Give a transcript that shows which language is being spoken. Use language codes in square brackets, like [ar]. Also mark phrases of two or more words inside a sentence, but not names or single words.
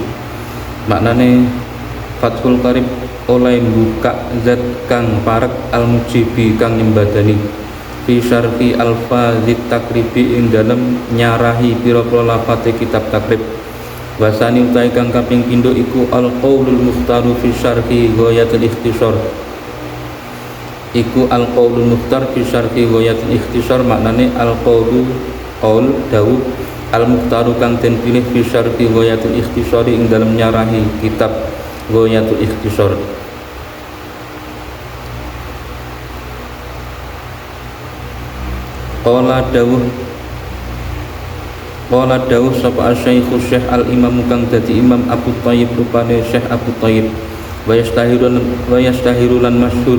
[jv] Maknane [ar] Fathul Qarib [jv] oleh buka zat kang parek [ar] al mujibi [jv] kang nyembadani [ar] fi syarhi alfazit takribi [jv] ing dalam nyarahi pira-pira lafate kitab takrib. Wasani utai kang kaping pindho iku [ar] al qaulul mukhtaru fi syarhi ghayatul ikhtisar [jv] iku [ar] al qaulul mukhtar fi syarhi ghayatul ikhtisar [jv] maknane [ar] al qaulu qaul [jv] dawuh [ar] al mukhtaru [jv] kang den pilih [ar] fi syarhi ghayatul ikhtisar [jv] ing dalam nyarahi [ar] kitab ghayatul ikhtisar. Qala dawuh [jv] sapa [ar] asy-syaikh Syekh al-Imam [jv] kang dadi Imam Abu Thayyib rupane Syekh Abu Thayyib [ar] wa yastahiru [jv] lan masyhur